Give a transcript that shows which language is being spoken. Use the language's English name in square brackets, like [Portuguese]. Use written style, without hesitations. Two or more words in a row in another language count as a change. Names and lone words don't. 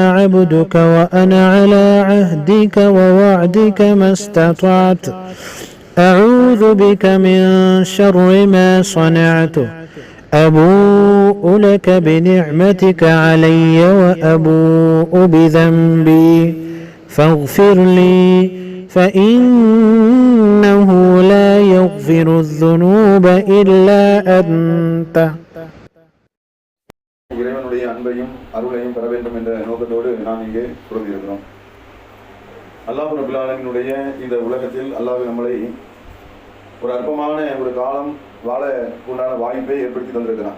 [Arabic] عبدك وأنا على عهدك ووعدك ما استطعت أعوذ بك من شر ما صنعت أبوء لك بنعمتك علي وأبوء بذنبي فاغفر لي فإنه لا يغفر الذنوب إلا أنت. [Tamil] இறைவனுடைய அன்பையும் அருளையும் பெற வேண்டும் என்ற நோக்கத்தோடு நாம் இங்கே பொருந்திருக்கிறோம். அல்லாஹ் [Arabic] رب العالمين [Tamil] இந்த உலகத்தில் அல்லாஹ் நம்மளை ஒரு அற்பமான ஒரு காலம் வாழ உண்டான வாய்ப்பை ஏற்படுத்தி தந்திருக்கிறான்.